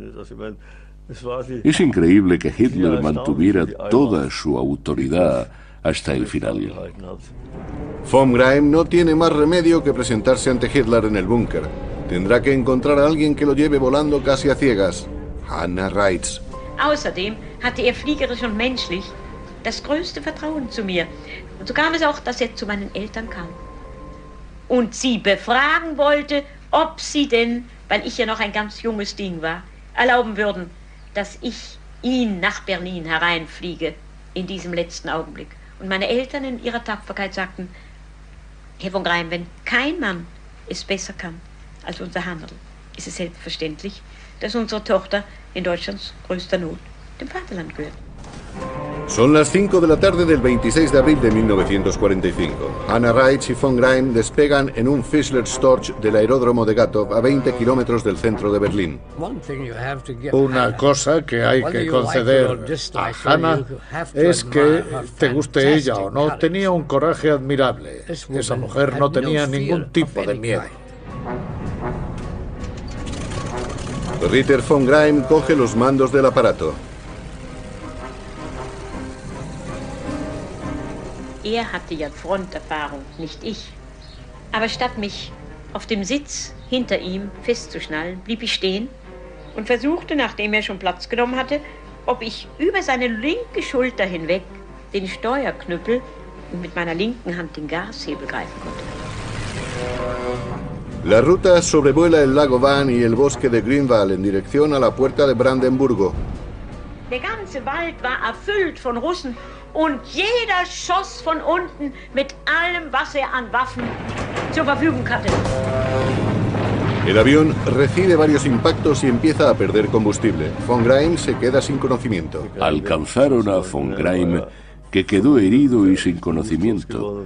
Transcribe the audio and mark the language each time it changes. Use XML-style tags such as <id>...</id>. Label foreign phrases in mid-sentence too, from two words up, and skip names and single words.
<es>Es increíble que Hitler mantuviera toda su autoridad hasta el final. Von Greim no tiene más remedio que presentarse ante Hitler en el búnker. Tendrá que encontrar a alguien que lo lleve volando casi a ciegas. Hannah Reitz.</es> <de>Außerdem hatte er fliegerisch und menschlich das größte Vertrauen zu mir. Und so kam es auch, dass er zu meinen Eltern kam. Und sie befragen wollte, ob sie denn, weil ich ja noch ein ganz junges Ding war, erlauben würden, dass ich ihn nach Berlin hereinfliege in diesem letzten Augenblick. Und meine Eltern in ihrer Tapferkeit sagten, Herr von Greim, wenn kein Mann es besser kann als unser Hannerl, ist es selbstverständlich, dass unsere Tochter in Deutschlands größter Not dem Vaterland gehört.</de> <es>Son las 5 de la tarde del 26 de abril de 1945. Hannah Reitz y von Greim despegan en un Fischler Storch del aeródromo de Gatow a 20 kilómetros del centro de Berlín. Una cosa que hay que conceder a Hannah es que, te guste ella o no, tenía un coraje admirable. Esa mujer no tenía ningún tipo de miedo. Ritter von Greim coge los mandos del aparato.</es> <de>Er hatte ja Fronterfahrung, nicht ich. Aber statt mich auf dem Sitz hinter ihm festzuschnallen, blieb ich stehen und versuchte, nachdem er schon Platz genommen hatte, ob ich über seine linke Schulter hinweg den Steuerknüppel und mit meiner linken Hand den Gashebel greifen konnte.</de> <es>La ruta sobrevuela el lago Van y el bosque de Grünwald en dirección a la puerta de Brandenburgo.</es> <de>Der ganze Wald war erfüllt von Russen und jeder schoss von unten mit allem, was er an Waffen zur Verfügung hatte.</de> <es>El avión recibe varios impactos y empieza a perder combustible. Von Greim se queda sin conocimiento. Alcanzaron a von Greim, que quedó herido y sin conocimiento.</es>